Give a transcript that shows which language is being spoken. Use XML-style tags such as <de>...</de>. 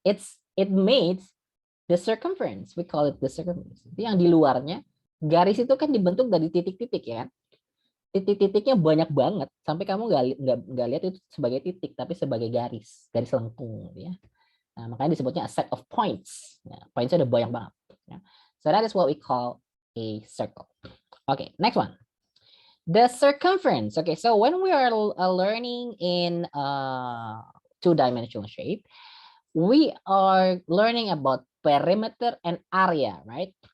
<en>It makes the circumference. We call it the circumference.</en> <id>Itu yang di luarnya, garis itu kan dibentuk dari titik-titik ya kan? Titik-titiknya banyak banget sampai kamu nggak lihat itu sebagai titik tapi sebagai garis lengkung gitu ya. Nah, makanya disebutnya</id> <en>a set of points.</en> <id>Nah, pointsnya ada banyak banget. Ya.</id> <en>So that is what we call a circle. Okay, next one. The circumference. Okay, so when we are learning in two-dimensional shape, we are learning about perimeter and area, right?</en>